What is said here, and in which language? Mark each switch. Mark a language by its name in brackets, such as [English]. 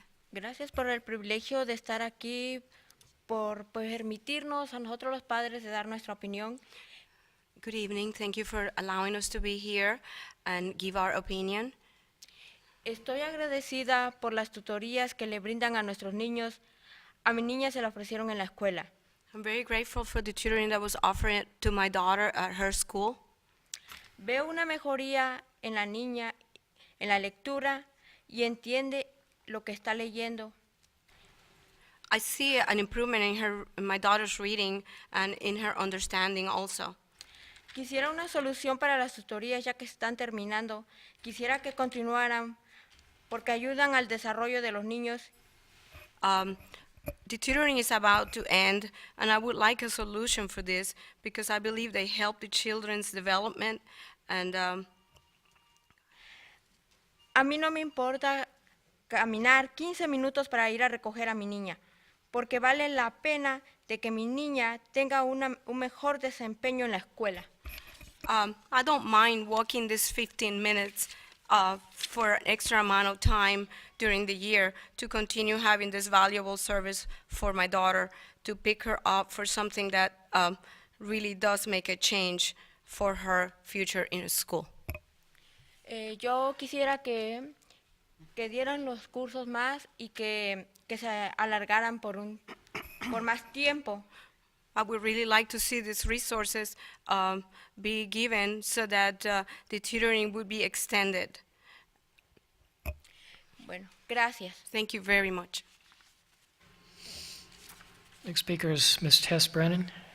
[Spanish] Gracias por el privilegio de estar aquí, por permitirnos a nosotros los padres de dar nuestra opinión. [English] Good evening. Thank you for allowing us to be here and give our opinion. [Spanish] Estoy agradecida por las tutorías que le brindan a nuestros niños. A mi niña se la ofrecieron en la escuela. [English] I'm very grateful for the tutoring that was offered to my daughter at her school. [Spanish] Veo una mejoría en la niña, en la lectura, y entiende lo que está leyendo. [English] I see an improvement in my daughter's reading and in her understanding also. [Spanish] Quisiera una solución para las tutorías ya que están terminando. Quisiera que continuaran porque ayudan al desarrollo de los niños. [English] The tutoring is about to end, and I would like a solution for this because I believe they help the children's development. And [Spanish] A mí no me importa caminar 15 minutos para ir a recoger a mi niña, porque vale la pena de que mi niña tenga un mejor desempeño en la escuela. [English] I don't mind walking this 15 minutes for an extra amount of time during the year to continue having this valuable service for my daughter, to pick her up for something that really does make a change for her future in school. [Spanish] Yo quisiera que dieran los cursos más y que se alargaran por más tiempo. [English] I would really like to see these resources be given so that the tutoring would be extended. [Spanish] Bueno, gracias. [English] Thank you very much. Next speaker is Ms. Tess Brennan.